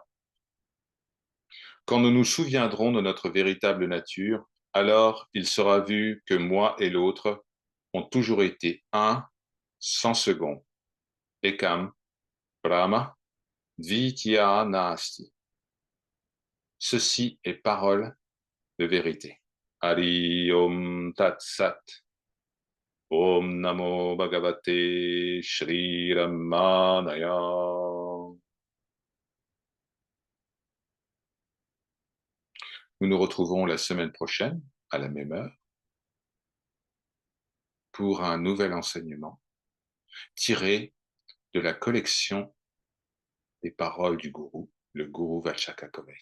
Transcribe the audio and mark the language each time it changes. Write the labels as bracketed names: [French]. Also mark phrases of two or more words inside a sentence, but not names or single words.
[French] Quand nous nous souviendrons de notre véritable nature, alors il sera vu que moi et l'autre ont toujours été un, sans second. [Sanskrit] Ekam, Brahma, Dvitya Nasti. [French] Ceci est parole de vérité. [Sanskrit] Hari Om Tat Sat. Om Namo Bhagavate Shri Ramanaya. [French] Nous nous retrouvons la semaine prochaine, à la même heure, pour un nouvel enseignement tiré de la collection des paroles du gourou, le gourou Vachakakovai.